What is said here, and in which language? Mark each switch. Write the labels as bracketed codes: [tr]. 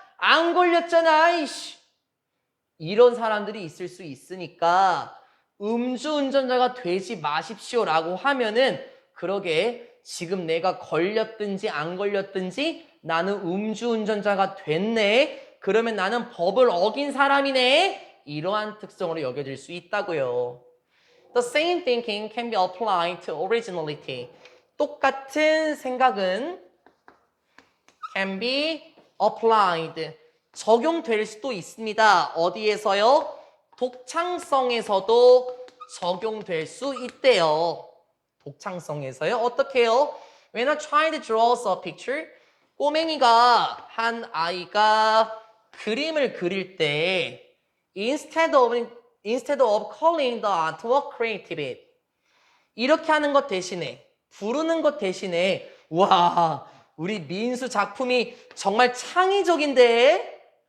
[ko] 안 걸렸잖아, 이씨. 이런 사람들이 있을 수 있으니까 음주운전자가 되지 마십시오라고 하면은 그러게 지금 내가 걸렸든지 안 걸렸든지 나는 음주운전자가 됐네. 그러면 나는 법을 어긴 사람이네. 이러한 특성으로 여겨질 수 있다고요. [en] The same thinking can be applied to originality. [ko] 똑같은 생각은 [en] can be applied. [ko] 적용될 수도 있습니다. 어디에서요? 독창성에서도 적용될 수 있대요. 독창성에서요? 어떻게 해요? [en] When a child draws a picture, [ko] 꼬맹이가 한 아이가 그림을 그릴 때 [en] instead of calling the artwork creative, [ko] 이렇게 하는 것 대신에, 부르는 것 대신에 와, 우리 민수 작품이 정말 창의적인데?